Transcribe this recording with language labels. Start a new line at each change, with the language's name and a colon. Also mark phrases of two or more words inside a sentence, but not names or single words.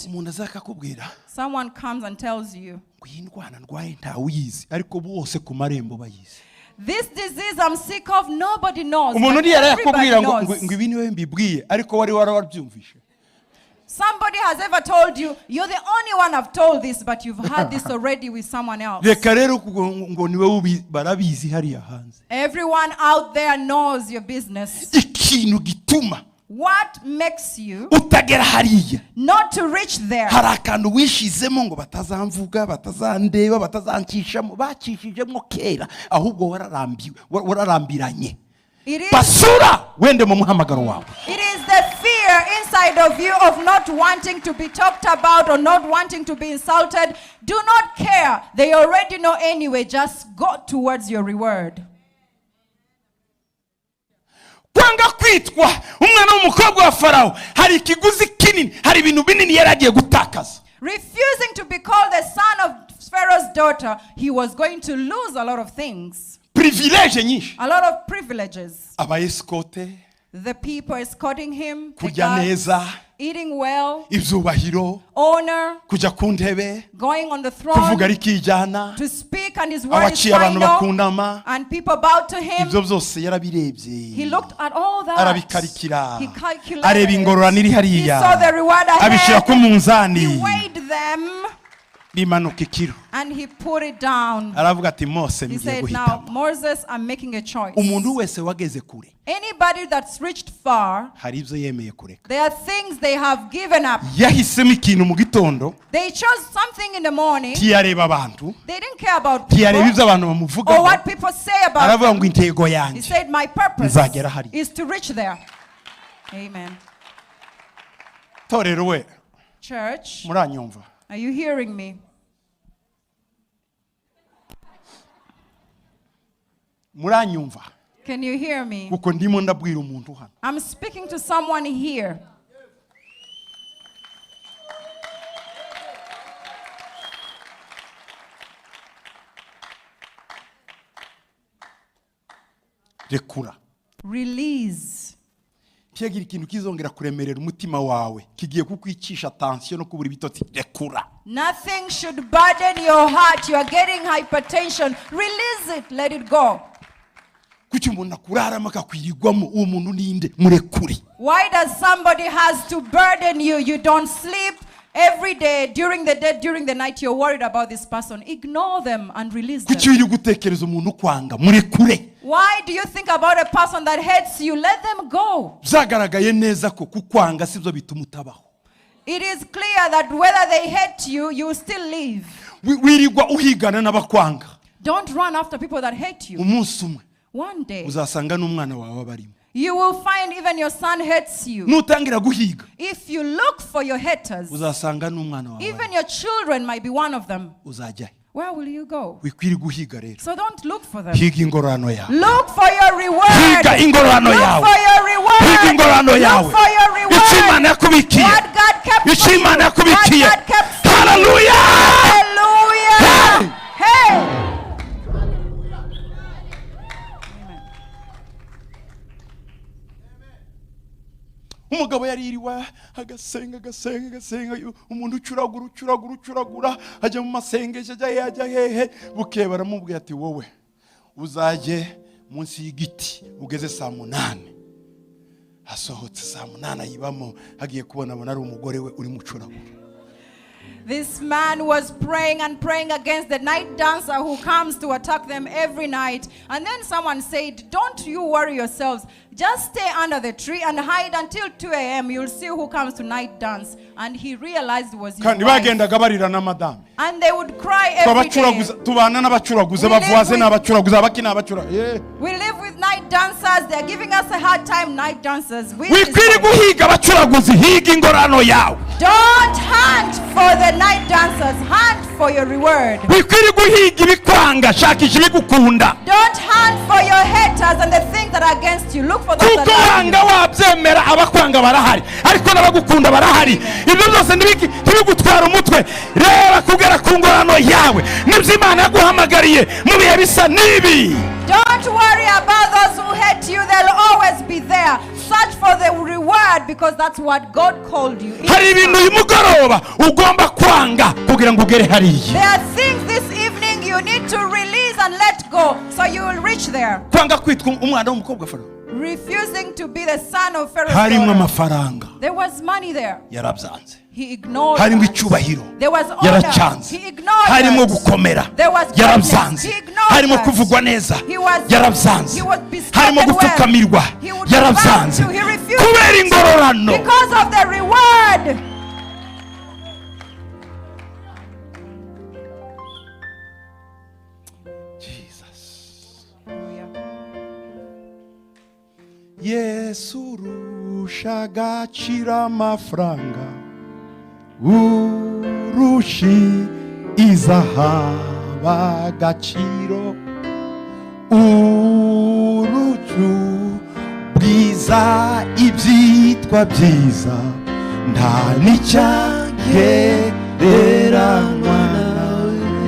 English: Someone comes and tells you, this disease I'm sick of, nobody knows. Everybody knows. Somebody has ever told you, you're the only one I've told this, but you've had this already with someone else.
Kinyarwanda: reka rero ngo niwe barabizi hariya hanze.
English: Everyone out there knows your business.
Kinyarwanda: Ikintu gituma
English: What makes you
Kinyarwanda: utagera hariya
English: not to reach there?
Kinyarwanda: hari akantu wishizemo ngo batazamvuga, batazandeba, batazancishamo, bacishijemo kera, ahubwo wararambiranye. Basura wende mu muhamagaro wawe.
English: It is the fear inside of you of not wanting to be talked about or not wanting to be insulted. Do not care. They already know anyway. Just go towards your reward.
Kinyarwanda: Kwanga kwitwa umwana w'umukobwa wa Farawo hari ikiguzi kinini, hari ibintu binini yaragiye gutakaza.
English: Refusing to be called the son of Pharaoh's daughter, he was going to lose a lot of things.
Kinyarwanda: Privilege nyinshi.
English: A lot of privileges.
Kinyarwanda: Aba escorte,
English: the people escorting him,
Kinyarwanda: kurya neza,
English: eating well,
Kinyarwanda: ibyubahiro,
English: honor,
Kinyarwanda: kujya ku ntebe,
English: going on the
Kinyarwanda: kuvuga
English: throne,
Kinyarwanda: rikijana,
English: to speak and his word is
Kinyarwanda: abaciye abantu
English: final,
Kinyarwanda: bakundama,
English: and people bowed to him.
Kinyarwanda: ibyo byose yarabirebye.
English: He looked at all that.
Kinyarwanda: Arabikarikira.
English: He calculated.
Kinyarwanda: Areba ingororano iri hariya.
English: He saw the reward
Kinyarwanda: Abishyira ku
English: ahead.
Kinyarwanda: munzani.
English: He weighed them.
Kinyarwanda: Bimanuka ikiro.
English: And he put it down.
Kinyarwanda: Aravuga ati Mose
English: He
Kinyarwanda: ngiye
English: said, now
Kinyarwanda: guhitamo.
English: Moses, I'm making a choice.
Kinyarwanda: Umuntu wese wageze kure
English: Anybody that's reached far,
Kinyarwanda: hari ibyo yemeye kureka.
English: there are things they have given up.
Kinyarwanda: Yahisemo ikintu mu gitondo,
English: They chose something in the morning.
Kinyarwanda: ntiyareba abantu,
English: They didn't care about
Kinyarwanda: ntiyareba
English: people
Kinyarwanda: ibyo abantu
English: or
Kinyarwanda: bamuvugaho.
English: what people say about
Kinyarwanda: Aravuga ngo
English: them.
Kinyarwanda: intego
English: He
Kinyarwanda: yanjye
English: said, my purpose
Kinyarwanda: nzagera hari.
English: is to reach there. Amen.
Kinyarwanda: Torero we
English: Church,
Kinyarwanda: muranyumva?
English: are you hearing me?
Kinyarwanda: Muranyumva?
English: Can you hear me?
Kinyarwanda: Kuko ndimo ndabwira umuntu hano.
English: I'm speaking to someone here.
Kinyarwanda: Rekura.
English: Release.
Kinyarwanda: Kiyagira ikintu kizongera kuremerera umutima wawe, kigiye kukwicisha tension no kubura ibitotsi. Rekura.
English: Nothing should burden your heart. You are getting hypertension. Release it. Let it go.
Kinyarwanda: Kuki umuntu akurarama akakwirirwamo uwo muntu ninde? Murekure.
English: Why does somebody has to burden you? You don't sleep every day, during the night, you're worried about this person. Ignore them and release them.
Kinyarwanda: Kuki uri gutekereza umuntu kwanga? Murekure.
English: Why do you think about a person that hates you? Let them go.
Kinyarwanda: Zagaragaye neza ko kukwanga sibyo bituma utabaho.
English: It is clear that whether they hate you, you will still live.
Kinyarwanda: Wirirwa uhigana n'abakwanga.
English: Don't run after people that hate you.
Kinyarwanda: Umunsi umwe
English: One day,
Kinyarwanda: uzasanga n'umwana wawe abarimo.
English: you will find even your son hates you.
Kinyarwanda: Nutangira guhiga
English: If you look for your haters,
Kinyarwanda: uzasanga n'umwana wawe.
English: even your children might be one of them.
Kinyarwanda: Uzajya.
English: Where will you go?
Kinyarwanda: Wikwiri guhiga rero.
English: So don't look for them.
Kinyarwanda: Higa ingororano yawe.
English: Look for your reward.
Kinyarwanda: Higa ingororano
English: Look
Kinyarwanda: yawe.
English: for your reward.
Kinyarwanda: Higa ingororano yawe.
English: Look for your reward.
Kinyarwanda: Icyo Imana yakubikiye.
English: What God kept for
Kinyarwanda: Icyo
English: you.
Kinyarwanda: Imana
English: What
Kinyarwanda: yakubikiye.
English: God kept for you. Hallelujah. Hallelujah. Hey.
Kinyarwanda: Umugabo yaririwa agasenga umuntu ucuragura ajya mu masengesho ajya hehe buke baramubwira ati wowe uzaje munsi y'igiti ugeze saa 8 asohotse saa 8 yibamo hagiye kubona abona ari umugore we uri mucuragura.
English: This man was praying and praying against the night dancer who comes to attack them every night. And then someone said, don't you worry yourselves. Just stay under the tree and hide until 2 a.m. You'll see who comes to night dance. And he realized it was his
Kinyarwanda: Kandi
English: wife.
Kinyarwanda: bagendaga barira na madame.
English: And they would cry every day.
Kinyarwanda: Tubana n'abacuraguze bavuze n'abacuraguze abakina abacura.
English: We live with night dancers. They're giving us a hard time, night dancers.
Kinyarwanda: Wikwiri guhiga abacuraguze, higa ingororano yawe.
English: Don't hunt for the night dancers. Hunt for your reward.
Kinyarwanda: Wikwiri guhiga ibikwanga, shakisha ibigukunda.
English: Don't hunt for your haters and the things that are against you. Look for those that
Kinyarwanda: Kuko
English: love
Kinyarwanda: wanga
English: you.
Kinyarwanda: wabyemera abakwanga barahari, ariko n'abagukunda barahari. Ibyo byose ntibigutwara umutwe. Reba kugera ku ngororano yawe. Nibyo Imana yaguhamagariye mu bihe bisa n'ibi.
English: Don't worry about those who hate you. They'll always be there. Search for the reward because that's what God called you.
Kinyarwanda: Hari ibintu uyu mugoroba ugomba kwanga kugira ngo ugere hariya.
English: There are things this evening you need to release and let go so you will reach there.
Kinyarwanda: Kwanga kwitwa umwana w'umukobwa Farawo.
English: refusing to be the son of Pharaoh's
Kinyarwanda: harimo
English: daughter.
Kinyarwanda: amafaranga
English: There was money there.
Kinyarwanda: yarabyanze,
English: He ignored
Kinyarwanda: harimo
English: that.
Kinyarwanda: icyubahiro
English: There was honor.
Kinyarwanda: yaracyanze,
English: He ignored
Kinyarwanda: harimo
English: that.
Kinyarwanda: gukomera
English: There was
Kinyarwanda: yarabyanze,
English: greatness. He ignored
Kinyarwanda: harimo
English: that.
Kinyarwanda: kuvugwa neza
English: He was
Kinyarwanda: yarabyanze, harimo
English: bespoken
Kinyarwanda: gupfukamirwa
English: well. He would
Kinyarwanda: yarabyanze
English: bow to. He refused
Kinyarwanda: kubera
English: it
Kinyarwanda: ingororano.
English: because of the reward.
Kinyarwanda: Yesu urusha agaciro amafaranga, urushi izahabu agaciro, urucu bwiza ibyitwa byiza nta n'icyagereranywa nawe.